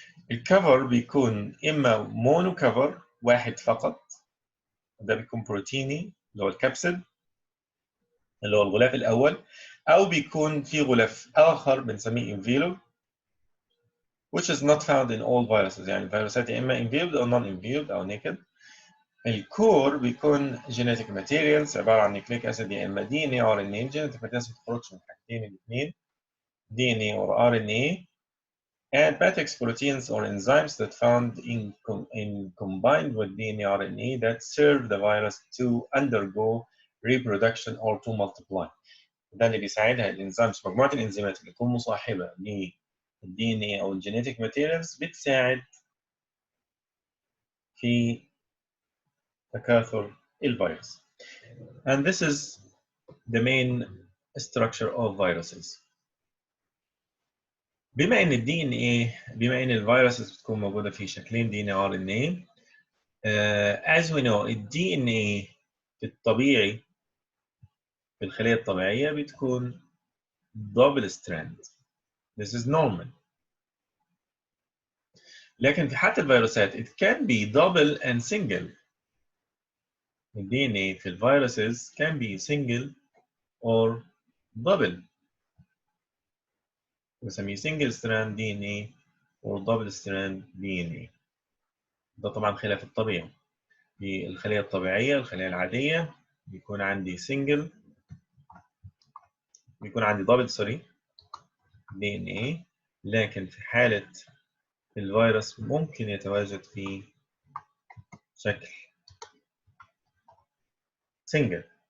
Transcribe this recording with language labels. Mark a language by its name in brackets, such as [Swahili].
[Arabic] الكفر بيكون إما مونو كفر واحد فقط، ده بيكون بروتيني اللي هو الكبسيد اللي هو الغلاف الأول، أو بيكون في غلاف آخر بنسميه [English] envelope which is not found in all viruses. [Arabic] يعني الفيروسات يا إما enveloped أو non-enveloped أو naked. الكور بيكون genetic materials عبارة عن nucleic acid يا إما DNA أو RNA. [English] genetic materials [Arabic] ما بتخرجش من حاجتين الاثنين [English] DNA or RNA and matrix proteins or enzymes that found in combined with DNA RNA that serve the virus to undergo reproduction or to multiply. [Arabic] ده اللي بيساعدها الانزيمز، مجموعة الانزيمات اللي تكون مصاحبة للدي ان اي او الجينيتيك ماتيريالز بتساعد في تكاثر الفيروس. [English] And this is the main structure of viruses. [Arabic] بما ان الفيروسز بتكون موجوده في شكلين دي ان ار ان اي [English] as we know [Arabic] الدي ان اي في الطبيعي في الخليه الطبيعيه بتكون double strand. [English] This is normal. [Arabic] لكن في حالة الفيروسات [English] it can be double and single. [Arabic] الدي ان اي في الفيروسز [English] can be single or double. [Arabic] بنسميه [English] single strand DNA or double strand DNA. [Arabic] ده طبعا خلاف الطبيعي. في الخلية الطبيعية الخلية العادية بيكون عندي single بيكون عندي double DNA، لكن في حالة الفيروس ممكن يتواجد في شكل single.